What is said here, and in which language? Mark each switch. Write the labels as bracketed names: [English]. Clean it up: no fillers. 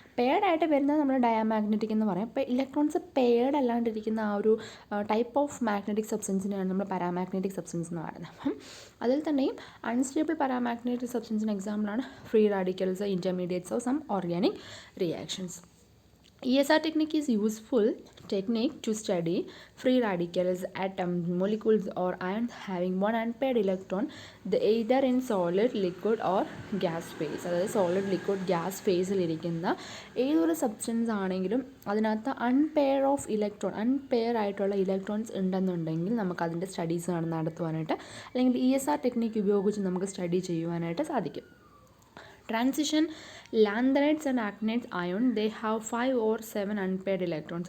[Malayalam] പെയർഡായിട്ട് വരുന്നത് നമ്മൾ ഡയാമാഗ്നറ്റിക് എന്ന് പറയും. അപ്പോൾ ഇലക്ട്രോൺസ് പെയർഡ് അല്ലാണ്ടിരിക്കുന്ന ആ ഒരു ടൈപ്പ് ഓഫ് മാഗ്നറ്റിക് സബ്സ്റ്റൻസിനെയാണ് നമ്മൾ പാരാമാഗ്നറ്റിക് സബ്സ്റ്റൻസ് എന്ന് പറയുന്നത്. അപ്പം അതിൽ തന്നെയും അൺസ്റ്റേബിൾ പാരാമാഗ്നറ്റിക് സബ്സ്റ്റൻസിന് എക്സാമ്പിളാണ് free radicals, [English] Intermediates of some organic reactions. ESR technique is useful technique to study free radicals, atoms, molecules or ions having one unpaired electron, either in solid, liquid or gas phase. [Malayalam] അതായത് solid, liquid, gas ഫേസിലിരിക്കുന്ന ഏതൊരു substance ആണെങ്കിലും അതിനകത്ത് അൺപെയർ ആയിട്ടുള്ള electrons ഉണ്ടെന്നുണ്ടെങ്കിൽ നമുക്ക് അതിൻ്റെ studies നടത്തുവാനായിട്ട്, അല്ലെങ്കിൽ ESR technique ഉപയോഗിച്ച് നമുക്ക് സ്റ്റഡി ചെയ്യുവാനായിട്ട് സാധിക്കും. [English] Transition lanthanides and actinides ion, they have 5 or 7 unpaired electrons.